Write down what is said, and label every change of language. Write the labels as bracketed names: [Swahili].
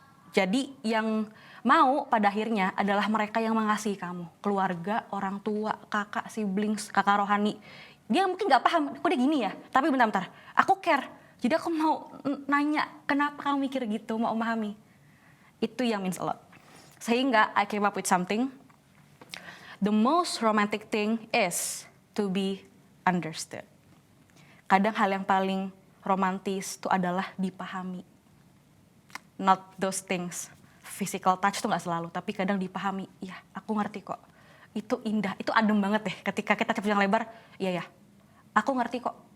[Indonesian] Jadi yang mau pada akhirnya adalah mereka yang mengasihi kamu, keluarga, orang tua, kakak, siblings, kakak rohani. Dia mungkin nggak paham, kok dia gini ya, tapi bentar-bentar, aku care. Jadi aku mau nanya, kenapa kamu mikir gitu, mau memahami. Itu yang [English] means a lot. [Indonesian] Sehingga [English] I came up with something. The most romantic thing is to be understood. [Indonesian] Kadang hal yang paling romantis itu adalah dipahami. [English] Not those things. Physical touch [Indonesian] tuh gak selalu, tapi kadang dipahami. Ya, aku ngerti kok. Itu indah, itu adem banget deh ketika kita cepet yang lebar. Iya ya, aku ngerti kok.